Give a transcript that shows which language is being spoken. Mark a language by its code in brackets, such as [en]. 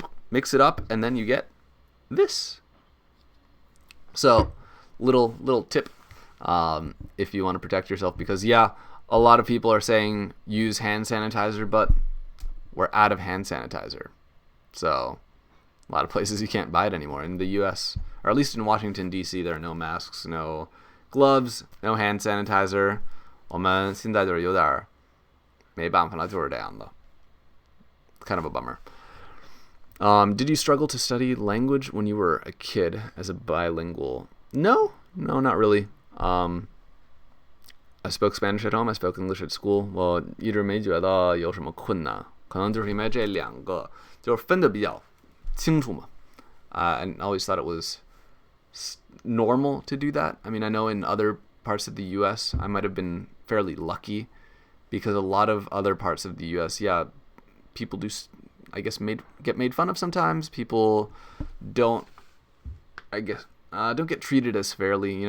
[en] Mix it up, and then you get this. So, little tip if you want to protect yourself, because yeah, a lot of people are saying use hand sanitizer, but we're out of hand sanitizer. So, a lot of places you can't buy it anymore. In the U.S., or at least in Washington, D.C., there are no masks, no gloves, no hand sanitizer. [zh] 我们现在就是有点没办法了，就是这样的。 [en] Kind of a bummer. Did you struggle to study language when you were a kid as a bilingual? No, not really. I spoke Spanish at home. I spoke English at school. [zh] 我一直没觉得有什么困难，可能就是因为这两个就是分得比较清楚嘛。 [en] And I always thought it was normal to do that. I mean, I know in other parts of the U.S., I might have been fairly lucky because a lot of other parts of the U.S., yeah, people do, I guess, get made fun of sometimes. People don't, I guess, don't get treated as fairly.